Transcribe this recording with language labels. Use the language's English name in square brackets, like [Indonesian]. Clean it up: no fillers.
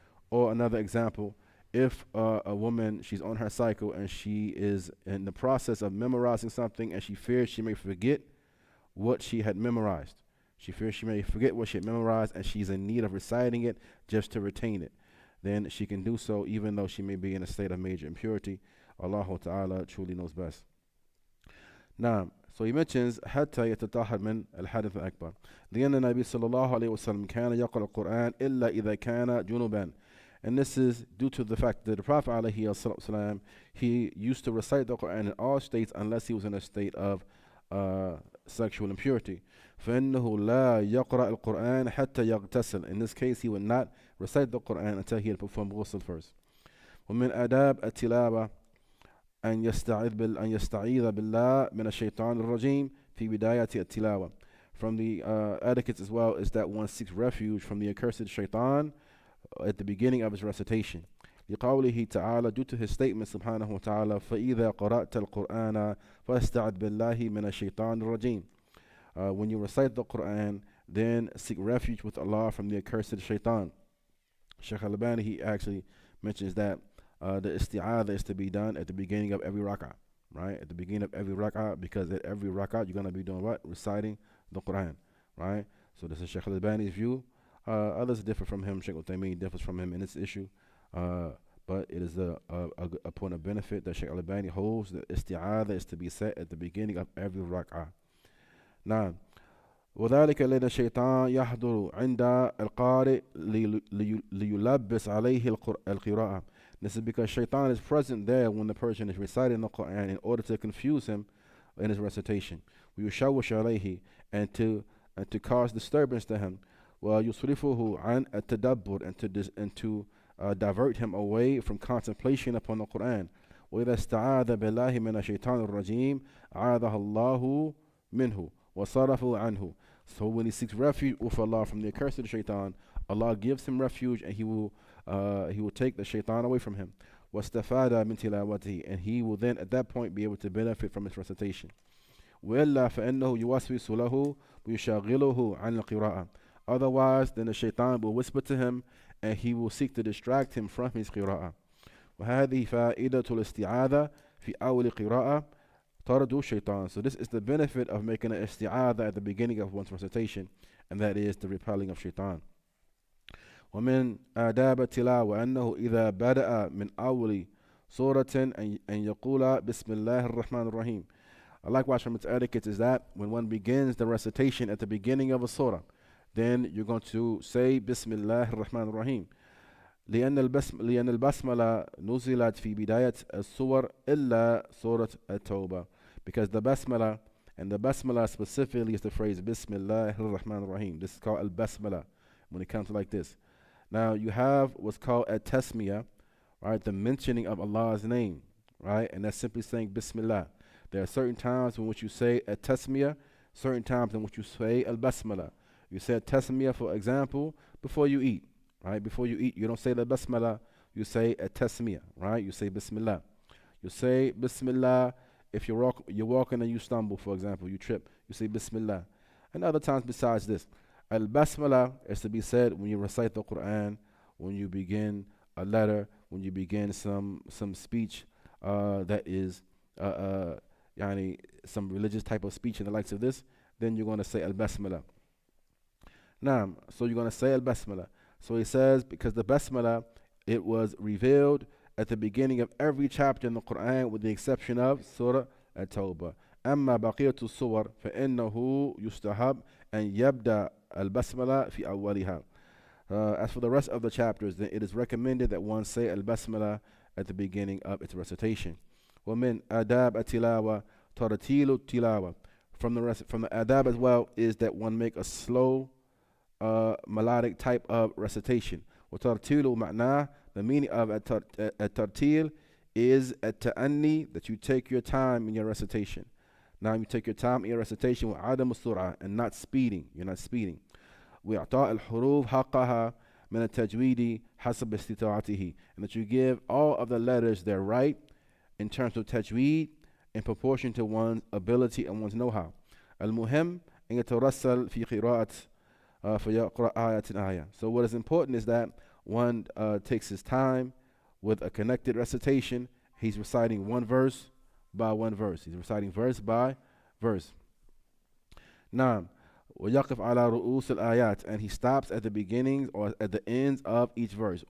[English] Or another example, if a woman, she's on her cycle and she is in the process of memorizing something and she fears she may forget what she had memorized. She fears she may forget what she had memorized and she's in need of reciting it just to retain it. Then she can do so even though she may be in a state of major impurity. Allah Ta'ala truly knows best. Now, so he mentions [Arabic] حتى يتطهر من الحدث الأكبر لأن النبي صلى الله عليه وسلم كان يقرأ القرآن إلا إذا كان جنوبا. [English] And this is due to the fact that the Prophet [Arabic] عليه الصلاة والسلام, [English] he used to recite the Quran in all states unless he was in a state of sexual impurity. [Arabic] فإنه لا يقرأ القرآن حتى يغتسل. [English] In this case, he would not recite the Quran until he had performed ghusl first. [Arabic] ومن آداب التلاوة أن يستعيذ بالله من الشيطان الرجيم في بداية التلاوة. [English] From the etiquettes as well is that one seeks refuge from the accursed shaitan at the beginning of his recitation. [Arabic] لقوله تعالى, [English] due to his statement subhanahu wa ta'ala, [Arabic] فإذا قرأت القرآن فاستعذ بالله من الشيطان الرجيم. [English] When you recite the Quran, then seek refuge with Allah from the accursed shaitan. Shaykh Al-Albani, he actually mentions that the isti'adha is to be done at the beginning of every rak'ah. right? At the beginning of every rak'ah, because at every rak'ah you're going to be doing what? Reciting the Quran, right? So this is Shaykh al-Albani's view. Others differ from him. Shaykh al-Taymiyyah differs from him in this issue. But it is a point of benefit that Shaykh al-Albani holds that isti'adha is to be said at the beginning of every rak'ah. [Arabic] Now, وذلك لأن الشيطان يحضر عند القارئ ليلبس عليه القراءة. [English] This is because Shaitan is present there when the person is reciting the Quran in order to confuse him in his recitation. [Arabic] ويشوش عليه, [English] and to cause disturbance to him. [Arabic] ويصرفه عن التدبر, [English] and to divert him away from contemplation upon the Quran. [Arabic] وإذا استعاذ بالله من الشيطان الرجيم عاذه الله منه وصرفه عنه. [English] So when he seeks refuge with Allah from the curse of the Shaitan, Allah gives him refuge, and he will take the Shaitan away from him. [Arabic] وَاسْتَفَادَ مِنْ تِلَاوَتِهِ, [English] and he will then at that point be able to benefit from his recitation. [Arabic] وَإِلَّا فَإِنَّهُ يُوَسْوِسُ لَهُ وَيُشَاغِلُهُ عَنْ الْقِرَاءَةِ. [English] Otherwise, then the Shaitan will whisper to him, and he will seek to distract him from his qira'ah. [Arabic] وهذه فائدة الاستعاذة في أول قراءة طرد الشيطان. [English] So this is the benefit of making an isti'adha at the beginning of one's recitation, and that is the repelling of shaitan. [Arabic] ومن آداب التلاوة أنه إذا بدأ من أول سورة أن يقول بسم الله الرحمن الرحيم. [English] Likewise, from its etiquette is that when one begins the recitation at the beginning of a surah, then you're going to say [Arabic] بسم الله الرحمن الرحيم. لأن البسملة نزلت في بداية السور إلا سورة التوبة. [English] Because the basmalah, and the basmalah specifically is the phrase Bismillah ar-Rahman ar-Rahim. This is called al-basmalah when it comes to like this. Now you have what's called a tasmiyah, right? The mentioning of Allah's name, right? And that's simply saying Bismillah. There are certain times in which you say a tasmiyah, certain times in which you say al-basmalah. You say tasmiyah, for example, before you eat, right? Before you eat, you don't say the basmalah, you say a tasmiyah, right? You say Bismillah. You say Bismillah. If you're walking and you stumble, for example, you trip, you say Bismillah. And other times besides this. Al-Basmalah is to be said when you recite the Quran, when you begin a letter, when you begin some speech that is some religious type of speech and the likes of this, then you're going to say Al-Basmalah. Naam, so you're going to say Al-Basmalah. So he says, because the Basmalah, it was revealed at the beginning of every chapter in the Quran with the exception of Surah At-Tawbah. [Arabic] أما بقية الصور فإنه يستحب أن يبدأ البسملة في أولها. [English] As for the rest of the chapters, then it is recommended that one say al-basmalah at the beginning of its recitation. [Arabic] ومن آداب التلاوة ترتيل التلاوة. [English] From the adab as well is that one make a slow melodic type of recitation. [Arabic] وترتيل معناه, [English] the meaning of at-tartil is at-ta'anni, that you take your time in your recitation. Now you take your time in your recitation with [Arabic] عدم السرعة, [English] and not speeding. You're not speeding. [Arabic] وإعطاء الحروف حقها من التجويد حسب استطاعته, [English] and that you give all of the letters their right in terms of tajweed in proportion to one's ability and one's know-how. [Arabic] المهم أن يترسل في قراءة فيقرأ آية آية. [English] So what is important is that one takes his time with a connected recitation. He's reciting one verse by one verse. He's reciting verse by verse. [Arabic] نعم. ويقف على رؤوس الآيات, [English] and he stops at the beginnings or at the ends of each verse.